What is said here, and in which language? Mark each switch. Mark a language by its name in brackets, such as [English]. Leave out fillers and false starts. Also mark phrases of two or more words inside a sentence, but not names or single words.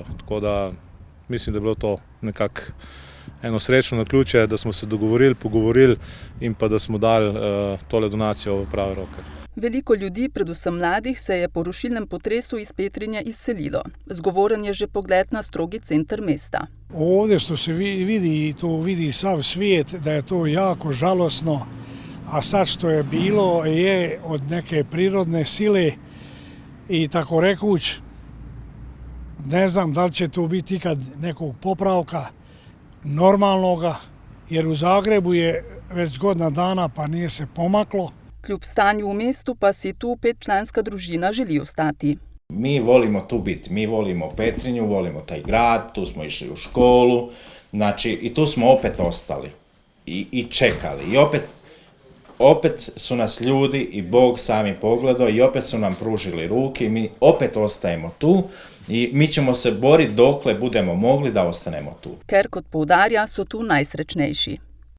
[Slovenian] Tako da mislim, da je bilo to nekako eno srečno naključje, da smo se dogovorili, pogovorili in pa da smo dali tole donacijo v prave roke. Veliko ljudi, predvsem mladih, se je po rušilnem potresu iz Petrinje izselilo. Zgovoren je že pogled na strogi center mesta. [Croatian] Ovdje što se vidi, to vidi sav svijet, da je to jako žalosno, a sad što je bilo je od neke prirodne sile i tako rekuć, ne znam da li će tu biti ikad nekog popravka normalnoga, jer u Zagrebu je već godina dana pa nije se pomaklo. [Slovenian] Kljub stanju v mestu pa si tu 5-članska družina želi ostati. [Croatian] Mi volimo tu biti, mi volimo Petrinju, volimo taj grad, tu smo išli u školu, znači i tu smo opet ostali i čekali i opet su nas ljudi i Bog sami pogledao i opet su nam pružili ruke i mi opet ostajemo tu i mi ćemo se boriti dokle budemo mogli da ostanemo tu. [Slovenian] Ker, kot poudarja, so tu najsrečnejši.